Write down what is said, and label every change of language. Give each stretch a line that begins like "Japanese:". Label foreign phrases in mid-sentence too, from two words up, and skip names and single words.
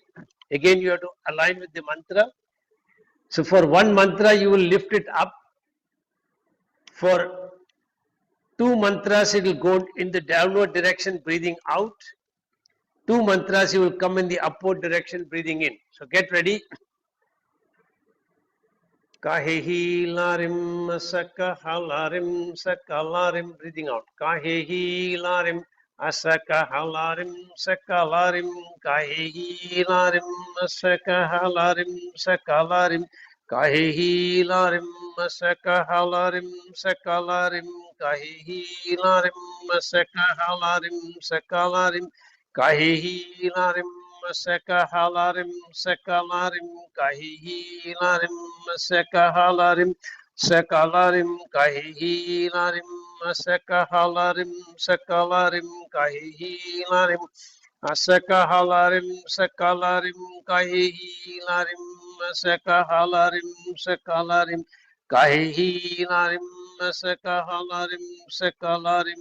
English: Again, you have to align with the mantra. So for one mantra, you will lift it up For 2 mantras, it will go in the downward direction, breathing out. 2 mantras, you will come in the upward direction, breathing in. So get ready.
Sanskrit: क ए ई ल ह्रीं ह स क ह ल ह्रीं स क ल ह्रीं,
English: breathing out.
Sanskrit: क ए ई ल ह्रीं ह स क ह ल ह्रीं स क ल ह्रीं. क ए ई ल ह्रीं ह स क ह ल ह्रीं स क ल ह्रीं. क ए ई ल ह्रीं ह स क ह ल ह्रीं स क ल ह्रीं. क ए ई ल ह्रीं ह स क ह ल ह्रीं स क ल ह्रीं. क ए ई ल ह्रीं ह स क ह ल ह्रीं स क ल ह्रीं क ए ई ल ह्रीं ह स क ह ल ह्रीं स क ल ह्रीं क ए ई ल ह्रीं ह स क ह ल ह्रीं स क ल ह्रीं क ए ई ल ह्रीं, ह स क ह ल ह्रीं स क ल ह्रीं क ए ई ल ह्रीं ह स क ह ल ह्रीं स क ल ह्रीं क ए ई ल ह्रीं ह स क ह ल ह्रीं स क ल ह्रीं,